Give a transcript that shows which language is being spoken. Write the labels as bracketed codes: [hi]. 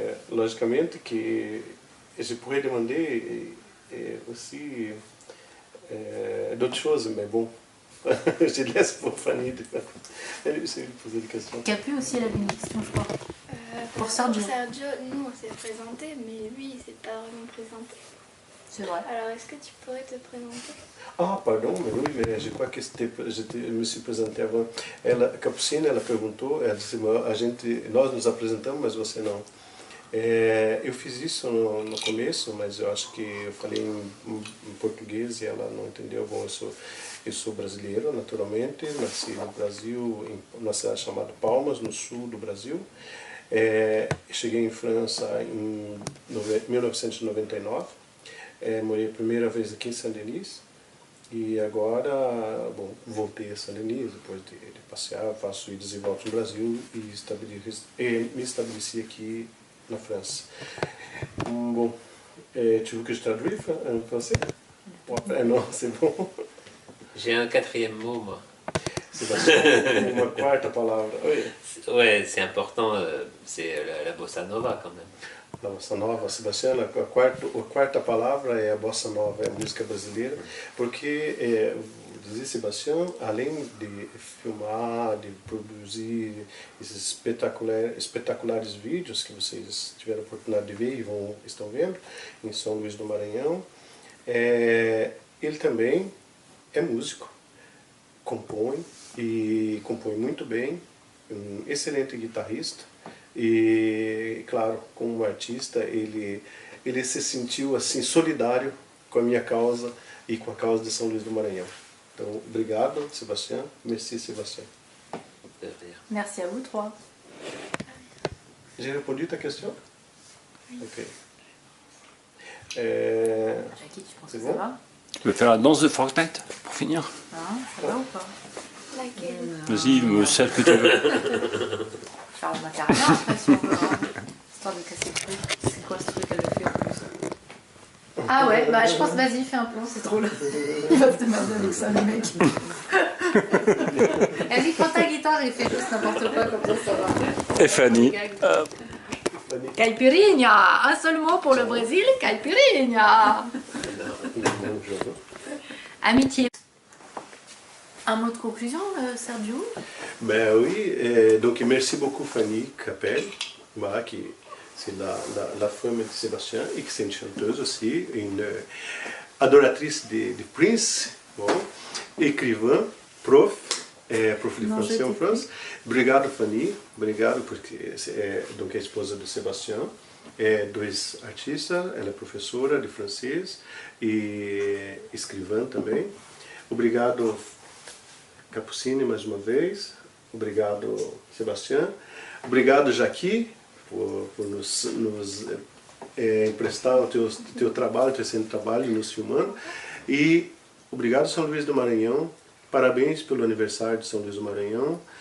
[fr] Logicamente que je pourrais demander aussi d'autres choses, mais bon, je laisse pour Fanny de poser des questions. Capu aussi, elle avait une question, je crois. Pour Sergio. Sergio, nous on s'est présenté, mais lui il s'est pas vraiment présenté. C'est vrai. Alors est-ce que tu pourrais te présenter? Ah, pardon, mais oui, mais je crois que je me suis présenté avant. [pt] A Capucine, ela perguntou, ela disse, nós nos apresentamos, mas você não. Eu fiz isso no começo, mas eu acho que eu falei em português e ela não entendeu. Bom, Eu sou brasileiro, naturalmente, nasci no Brasil, em uma cidade chamada Palmas, no sul do Brasil. Cheguei em França em 1999, morei a primeira vez aqui em Saint-Denis e agora, bom, voltei a Saint-Denis depois de passear, faço idas e voltas no Brasil e me estabeleci aqui na França. [fr] Bom, tu veux que je traduise en français? Non, c'est bon. J'ai un quatrième mot, moi. [pt] Sébastien, uma quarta palavra. Oi. [fr] Ouais, c'est important, c'est la bossa nova quand même. [pt] A bossa nova, Sebastião, a quarta palavra é a bossa nova, é a música brasileira, porque, dizer Sebastião, além de filmar, de produzir esses espetaculares vídeos que vocês tiveram a oportunidade de ver e estão vendo em São Luís do Maranhão, ele também é músico, compõe e compõe muito bem, um excelente guitarrista e, claro, como artista, ele se sentiu assim solidário com a minha causa e com a causa de São Luís do Maranhão. Então, obrigado, Sebastião. [fr] Merci, Sebastião. Merci à vous trois. J'ai répondu à ta question? Ok. Jackie, tu penses que ça va? Tu veux faire la danse de Fortnite pour finir? Hein, ça va ou pas? Laquelle? Vas-y, celle que tu veux. Faire le macarena après si on veut, hein. Histoire de casser le truc. C'est quoi ce truc qu'elle a fait en plus? Ah ouais, bah je pense, vas-y, fais un plan, c'est drôle. Il va se démerder avec ça, le mec. Vas-y, prends ta guitare et fais juste n'importe quoi, comme ça va. Et Fanny. Caipirinha! Un seul mot pour le Brésil, caipirinha! Amitié. Un mot de conclusion, Sergio? Ben oui, donc merci beaucoup Fanny Capel, voilà, qui c'est la femme de Sébastien et qui est une chanteuse aussi, une adoratrice de Prince, bon, écrivain, prof de français en France. [pt] Obrigado Fanny, obrigado porque donc é a esposa de Sébastien, dois artistas, ela é professora de francês e escrivã também. Obrigado Capucine mais uma vez, obrigado Sebastião, obrigado Jackie por nos emprestar o teu trabalho, teu excelente trabalho, nos filmando, e obrigado São Luís do Maranhão, parabéns pelo aniversário de São Luís do Maranhão,